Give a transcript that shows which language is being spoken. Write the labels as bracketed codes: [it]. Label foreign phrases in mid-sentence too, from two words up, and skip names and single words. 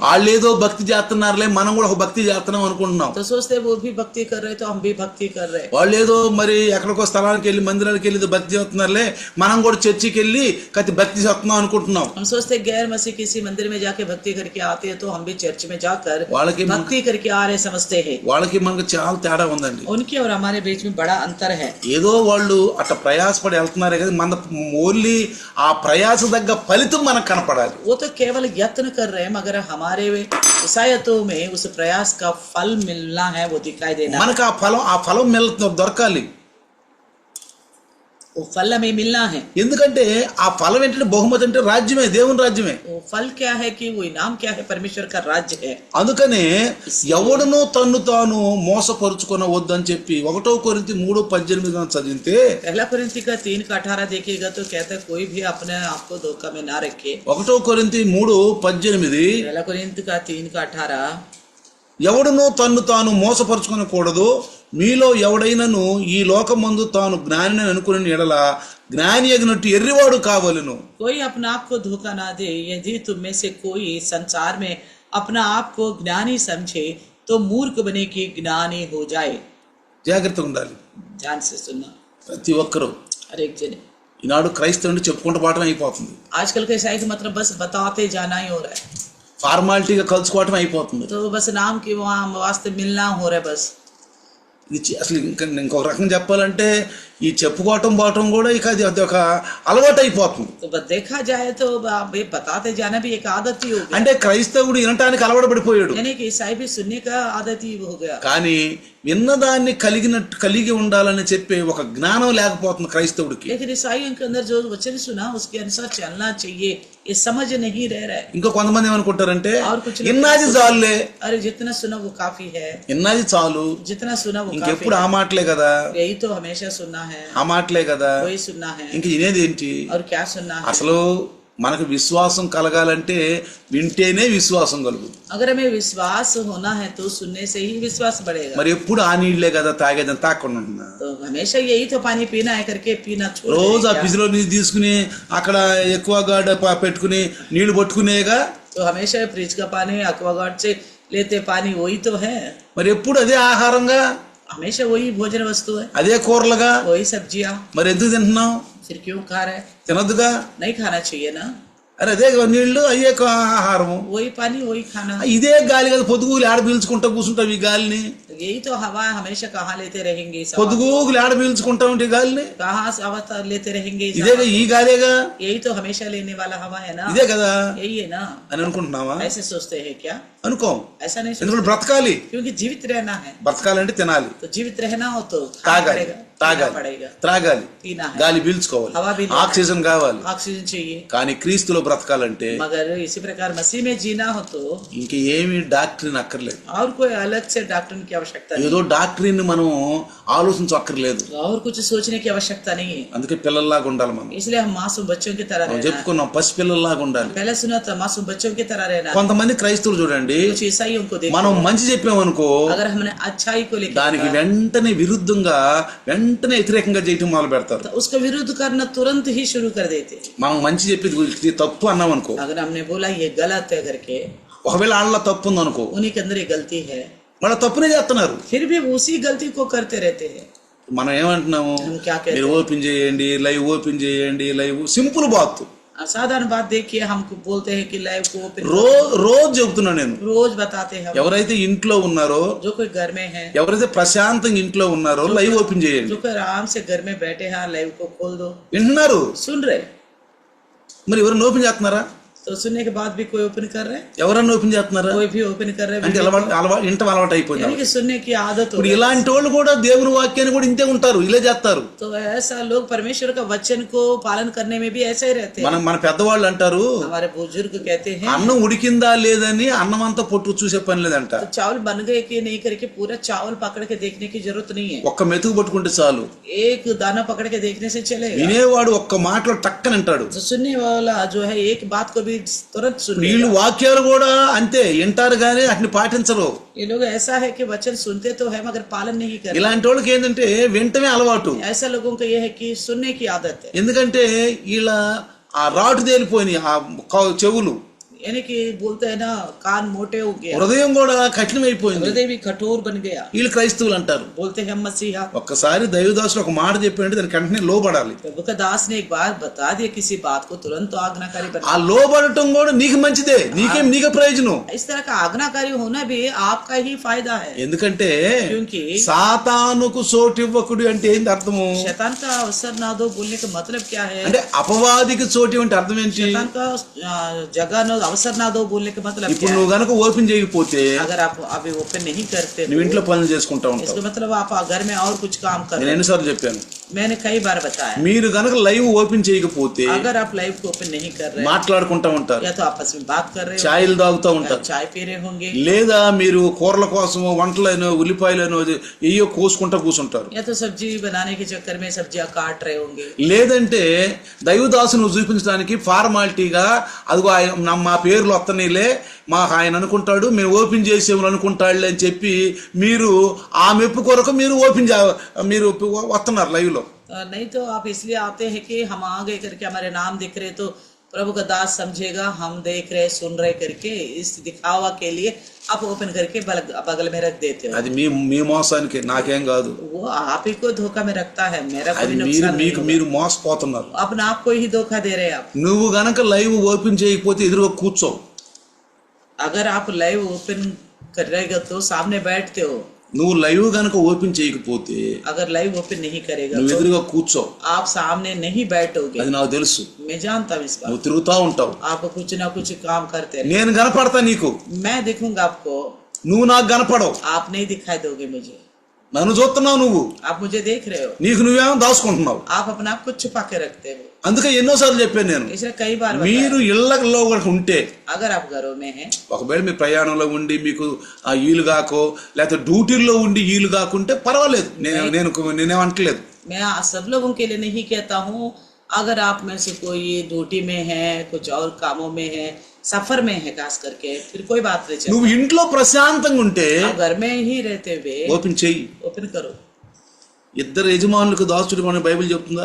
[te] వాళ్ళు ఏదో భక్తి చేస్తున్నారులే, మనం కూడా ఒక భక్తి చేస్తున్నాం అనుకుంటున్నాం. [hi] तो सोचते वो भी भक्ति कर रहे तो हम भी भक्ति कर रहे। [te] వాళ్ళు ఏదో మరి ఎక్కడికో స్థలానికి వెళ్ళి మందిరానికి వెళ్ళి ఏదో భక్తి చేస్తున్నారులే, మనం కూడా చర్చికి వెళ్ళి కతి భక్తి చేస్తున్నాం అనుకుంటున్నాం. [hi] हम सोचते गैर मसीह किसी मंदिर में जाके भक्ति करके आते हैं तो हम भी चर्च में जाकर [te] వాళ్ళకి [hi] भक्ति करके आ रहे समझते हैं। [te] వాళ్ళకి మనకు చాలా తేడా ఉందండి. [hi] उनके और हमारे बीच में बड़ा अंतर है। [te] ఏదో వాళ్ళు అట్ట ప్రయాసపడి వెళ్తున్నారే కదా, మన ఓన్లీ ఆ ప్రయాస తగ్గ ఫలితం మనకు కనపడాలి. [hi] वो तो केवल यत्न कर रहे हैं, मगर हमारे ईसायतों में उस प्रयास का फल मिलना है, वो दिखाई देना। [te] మనకు ఆ ఫలం దొరకాలి. [hi] वो फल हमें मिलना है। [te] ఎందుకంటే ఆ ఫలం ఏంటంటే బహుమతి అంటే రాజ్యమే, దేవుని రాజ్యమే. [hi] वो फल क्या है कि वो इनाम क्या है, परमेश्वर का राज्य है। [te] అందుకనే ఎవడునో తన్ను తాను మోసపరుచుకొనవద్దు అని చెప్పి 1 కొరింథీ 3:18 చదివితే, [hi] पहला कोरिन्थी का 3:18 देखिएगा तो कहता है कोई भी अपने आप को धोखा में ना रखे। [te] 1 కొరింథీ 3:18 [hi] पहला कोरिन्थी का 3:18 [te] ఎవడునో తన్ను తాను మోసపరుచుకొనకూడదు, మీలో ఎవడైనను ఈ లోకమందు తాను జ్ఞాని అనుకుని ఎడల జ్ఞాని అగినట్టు ఎర్రివాడు కావలెను. [hi] कोई अपने आप को धोखा ना दे। यदि तुम में से कोई संसार में अपना आप को ज्ञानी समझे तो मूर्ख बने की ज्ञानी हो जाए। [te] జాగ్రత్తగా ఉండాలి. [hi] ध्यान से सुनना [te] ప్రతి ఒక్కరూ. [hi] हर एक जने। [te] ఈనాడు క్రైస్తవుని చెప్పుకుంటూ పోవటం అయిపోతుంది. [hi] आजकल के ईसाई का मतलब बस बताते जाना ही हो रहा है, [te] ఫార్మాలిటీగా కలుసుకోవటం అయిపోతుంది. [hi] तो बस नाम की वहाँ वास्ते मिलना हो रहा है बस। [te] ఇది అసలు ఇంకొక రకంగా చెప్పాలంటే ఈ చెప్పుకోవటం పోవటం కూడా ఇక అది ఒక అలవాటు అయిపోతుంది. [hi] तो बस देखा जाए तो ये बताते जाना भी एक आदत ही हो गया। [te] అంటే క్రైస్తవుడు వినటానికి అలవాటు పడిపోయాడు, [hi] यानी कि ईसाई भी सुनने का आदत ही हो गया। [te] కానీ విన్నదాన్ని కలిగి ఉండాలని చెప్పే ఒక జ్ఞానం లేకపోతుంది క్రైస్తవుడికి. [hi] लेकिन ईसाइयों के अंदर जो वचन सुना उसके अनुसार चलना चाहिए, ये समझ नहीं रह रहा है। [te] ఇంకా కొంతమంది ఏమనుకుంటారంటే [hi] और कुछ लोग [te] ఇన్నాది చాలులే, [hi] अरे जितना सुना वो काफी है, [te] ఇన్నాది చాలు, [hi] जितना सुना वो काफी [te] ఇంకెప్పుడు [hi] है। [te] ఆ మాటలే కదా, [hi] यही तो हमेशा सुनना है, [te] ఆ మాటలే కదా, [hi] वही सुनना है, [te] ఇంక ఇనేది ఏంటి? [hi] और क्या सुनना है। [te] అసలు మనకు విశ్వాసం కలగాలంటే వింటేనే విశ్వాసం కలుగుతుంది. [hi] अगर हमें विश्वास होना है तो सुनने से ही विश्वास बढ़ेगा। [te] మరి ఎప్పుడు ఆ నీళ్లే కదా తాగేదని తాకుండా ఉంటున్నా, [hi] तो हमेशा यही तो पानी पीना है करके पीना छोड़ [te] రోజు ఆ [hi] दें क्या? [te] ఫ్రిడ్జ్లో నీళ్ళు తీసుకుని అక్కడ ఎక్కువ పెట్టుకుని నీళ్లు పట్టుకునేగా. [hi] तो हमेशा फ्रिज का पानी एक्वागार्ड से लेते पानी वही तो है, [te] మరి ఎప్పుడు అదే ఆహారంగా, [hi] हमेशा वही भोजन वस्तु है, [te] అదే కూరలుగా, [hi] वही सब्जियां, [te] మరి ఎందుకు తింటున్నాం? [hi] फिर क्यों खा रहे? [te] తినద్దుగా. [hi] नहीं खाना चाहिए ना, [te] అరే అదే నీళ్లు, అయ్యే ఆహారము, [hi] वही पानी वही खाना। [te] ఇదే గాలి కదా, పొద్దుగూలు ఆడ పీల్చుకుంటా కూర్చుంటావు ఈ గాలిని. [hi] यही तो हवा हमेशा कहाँ लेते रहेंगे इस हवा को? [te] పొద్దుగూలు ఆడ పీల్చుకుంటా ఉంటే గాలిని, [hi] कहाँ से हवा लेते रहेंगे इस [te] ఇదే [hi] हवा [te] ఈ గాలేగా, [hi] को? यही तो हमेशा लेने वाला हवा है ना, [te] ఇదే కదా [hi] यही है ना। [te] అని అనుకుంటున్నావా? [hi] ऐसे सोचते हैं क्या? [te] అనుకో. [hi] ऐसा नहीं [te] ఎందుకంటే [hi] सोचते, [te] బ్రతకాలి. [hi] क्योंकि जीवित रहना है। [te] బ్రతకాలంటే తినాలి, [hi] तो जीवित रहना हो तो खाना [te] తాగాలి, [hi] पड़ेगा, पीना पड़ेगा, [te] త్రాగాలి, [hi] पीना है, [te] గాలి పీల్చుకోవాలి, [hi] हवा भी लेना है, [te] ఆక్సిజన్ కావాలి. [hi] ऑक्सीजन चाहिए। [te] కానీ క్రీస్తులో బ్రతకాలంటే [hi] मगर इसी प्रकार मसीह में जीना हो तो [te] ఇంక ఏమి డాక్టరీన్ అక్కర్లేదు. [hi] और कोई अलग से डॉक्टर की आवश्यकता नहीं, [te] ఏదో డాక్టరీని మనం ఆలోచించక్కర్లేదు. [hi] और कुछ सोचने की आवश्यकता नहीं है। [te] అందుకే పిల్లల్లాగా ఉండాలి మనం. [hi] इसलिए हम मासूम बच्चों की तरह [te] మనం [hi] रहना है। [te] చెప్పుకున్నాం, పసిపిల్లల్లాగా ఉండాలి. [hi] पहले सुना था मासूम बच्चों की तरह रहना है। [te] కొంతమంది క్రైస్తవులు చూడండి, [hi] कुछ ईसाइयों को देखो, [te] మనం మంచి చెప్పామనుకో [hi] अगर हमने अच्छाई को [te] దానికి [hi] लेकर [te] వెంటనే విరుద్ధంగా వెంటనే వ్యతిరేకంగా చేయటం మొదలు పెడతారు. [hi] तो उसका विरोध करना तुरंत ही शुरू कर देते। [te] మనం మంచి చెప్పేది ఇది తప్పు అన్నాం అనుకో, [hi] अगर हमने बोला ये गलत है करके, [te] ఒకవేళ వాళ్ళ తప్పు ఉందనుకో, [hi] उन्हीं के अंदर ये गलती है, [te] వాళ్ళ తప్పునే చేస్తున్నారు. [hi] फिर भी उसी गलती को करते रहते हैं। [te] మనం ఏమంటున్నాము? [hi] हम क्या कहते [te] మీరు [hi] हैं? [te] ఓపెన్ చేయండి, [en] live open [te] చేయండి, [en] live simple [te] బాత్. [hi] साधारण बात देखिए, हमको बोलते हैं कि लाइव को ओपन [te] రోజు చెబుతున్నా నేను. [hi] रोज बताते हैं। [te] ఎవరైతే ఇంట్లో ఉన్నారో, [hi] जो कोई घर में है, [te] ఎవరైతే ప్రశాంతంగా ఇంట్లో ఉన్నారో [en] live open [te] చేయండి. [hi] जो कोई आराम से घर में बैठे हैं, लाइव को खोल दो। [te] వింటున్నారు? [hi] सुन रहे, [te] మరి ఎవరైనా ఓపెన్ చేస్తున్నారా? [hi] तो सुनने के बाद भी कोई ओपन कर रहे हैं, [te] ఎవరన్నా ఓపెన్ చేస్తున్నారా? [hi] कोई भी ओपन कर रहे [te] అంటే [hi] हैं, [te] ఇంట అలవాటు అయిపోయింది. [hi] यानी कि सुनने की आदत हो [te] ఇప్పుడు [hi] गई। [te] ఇలాంటి వాళ్ళు కూడా దేవుని వాక్యాన్ని కూడా ఇంతే ఉంటారు, ఇలా చేస్తారు. [hi] तो ऐसा लोग परमेश्वर का वचन को पालन करने में भी ऐसे ही रहते हैं। [te] మన పెద్దవాళ్ళు అంటారు, [hi] हमारे बुजुर्ग कहते हैं [te] అన్నం ఉడికిందా లేదని అన్నం అంతా పొట్టు చూసే పని లేదంట. [hi] तो चावल बन गए कि नहीं करके पूरा चावल पकड़ के देखने की जरूरत नहीं है, [te] ఒక్క మెతుకు పట్టుకుంటే చాలు. [hi] एक दाना पकड़ के देखने से चलेगा। [te] వినేవాడు ఒక్క మాటలో టక్కని అంటాడు. [hi] तो सुनने वाला जो है एक बात को भी तुरंत सुन [te] వీళ్ళు [hi] लेगा। [te] వాక్యాలు కూడా అంతే వింటారు కానీ వాటిని పాటించరు. [hi] ये लोग ऐसा है कि वचन सुनते तो है मगर पालन नहीं करते। [te] ఇలాంటి వాళ్ళకి ఏంటంటే వింటమే అలవాటు. [hi] ऐसा लोगों को यह है कि सुनने की आदत है, [te] ఎందుకంటే వీళ్ళ ఆ రాటు తేలిపోయినాయి ఆ చెవులు. [hi] यानी कि बोलते हैं ना कान मोटे हो गया, [te] హృదయం కూడా కఠినమైపోయింది. [hi] हृदय भी कठोर बन गया. [te] వీళ్ళు క్రైస్తవులు అంటారు. [hi] बोलते हैं हम मसीहा. [te] ఒక్కసారి దైవదాసుడు ఒక మాట చెప్పాడంటే దానికి వెంటనే లోబడాలి. [hi] प्रभु का दास ने एक बार बता दिया किसी बात को तुरंत तो आज्ञाकारी [te] ఆ [hi] बना. [te] లోబడటం కూడా నీకు మంచిదే, నీకే ప్రయోజనం. [hi] इस तरह का आज्ञाकारी होना भी आपका ही फायदा है. [te] ఎందుకంటే [hi] क्योंकि [te] సాతానుకు చోటివ్వకుడు అంటే ఏంటి అర్థము? [hi] शैतान का अवसर ना दो बोलने का मतलब क्या है? [te] అంటే అపవాదికి చోటు అంటే అర్థం ఏంటి? [hi] शैतान का जगह ना अवसर ना दो बोलने का मतलब [te] ఇప్పుడు [hi] क्या [te] నువ్వు [hi] है? [te] గనక ఓపెన్ చేయకపోతే [hi] अगर आप अभी ओपन नहीं करते [te] నువ్వు [hi] हो, [te] ఇంట్లో పనులు చేసుకుంటా ఉంటావు. [hi] इसका मतलब आप घर में और कुछ काम कर [te] నేను [hi] रहे [te] ఎన్నిసార్లు చెప్పాను, [hi] हो. मैंने कई बार बताया, [te] మీరు గనక [en] live open [te] చేయకపోతే [hi] अगर आप लाइव को ओपन नहीं कर रहे [te] మాట్లాడుకుంటా ఉంటారు, [hi] या तो आपस में बात कर रहे [te] ఛాయలు తాగుతూ [hi] हो, [te] ఉంటారు, [hi] चाय पी रहे होंगे, [te] లేదా మీరు కూరల కోసము వంటలను ఉల్లిపాయలను ఏయో కోసుకుంటా కూర్చుంటారు, [hi] या तो सब्जी बनाने के चक्कर में सब्जियां काट रहे होंगे, [te] లేదంటే దైవదాసును చూపించడానికి ఫార్మాలిటీగా అదిగో మా పేర్లు వస్తనీలే మా ఆయన అనుకుంటాడు మేము ఓపెన్ చేసేమని అనుకుంటాడులే అని చెప్పి మీరు ఆ మెప్పు కొరకు మీరు మీరు వస్తున్నారు లైవ్ లో. [hi] नहीं तो आप इसलिए आते हैं कि हम आ गए करके हमारे नाम दिख रहे तो प्रभु का दास समझेगा हम देख रहे सुन रहे करके इस दिखावा के लिए आप ओपन करके बगल में रख देते हो. [te] అది మీ మోసానికి, నాకేం కాదు. [hi] वो आप ही को धोखा में रखता है, मेरा [te] అది [hi] कोई नुकसान नहीं होगा. [te] మీరు మోసపోతున్నారు. [hi] अपने आप को ही धोखा दे रहे हैं आप. [te] నువ్వు గనక [en] live open [te] చేయకపోతే ఎదురుగా కూర్చో. [hi] अगर आप [en] live open [hi] कर रहेगा तो सामने बैठते हो. [te] నువ్వు లైవ్ గనక ఓపెన్ చేయకపోతే [hi] अगर [en] live open [hi] नहीं करेगा [te] నువ్వు [hi] तो [te] ఎదురుగా కూర్చో. [hi] आप सामने नहीं बैठोगे. [te] అది నాకు తెలుసు. [hi] मैं जानता हूँ इस बात. [te] నువ్వు తిరుగుతా ఉంటావు, [hi] आप कुछ ना कुछ काम करते रहे. [te] నేను కనపడతా నీకు, [hi] मैं दिखूंगा आपको, [te] నువ్వు నాకు కనపడవు. [hi] आप नहीं दिखाई दोगे मुझे. [te] నన్ను చూస్తున్నావు, నువ్వు [hi] आप मुझे देख रहे हो, [te] నీకు నువ్వేమో దాచుకుంటున్నావు. [hi] आप अपने आप को छुपा के रखते हो. [te] అందుకే ఎన్నోసార్లు చెప్పాను నేను, [hi] इसलिए कई बार [te] మీరు ఇళ్లలో ఉంటే [hi] अगर आप घरों में हैं, [te] ఒకవేళ మీ ప్రయాణంలో ఉండి మీకు ఆ ఈలు కాకో లేకపోతే డ్యూటీల్లో ఉండి ఈలు కాకుంటే పర్వాలేదు, నేనేమంటలేదు. [hi] मैं सब लोगों के लिए नहीं कहता हूँ. अगर आप में से कोई ड्यूटी में है, कुछ और कामों में है, सफर में है खास करके, फिर कोई बात नहीं चलती. [te] నువ్వు ఇంట్లో ప్రశాంతంగా ఉంటే [hi] आप घर में ही रहते हुए [te] ఓపెన్ చెయ్యి. [hi] ओपन करो. [te] ఇద్దరు యజమానులకు దాసుడు అని బైబిల్ చెప్తుందా?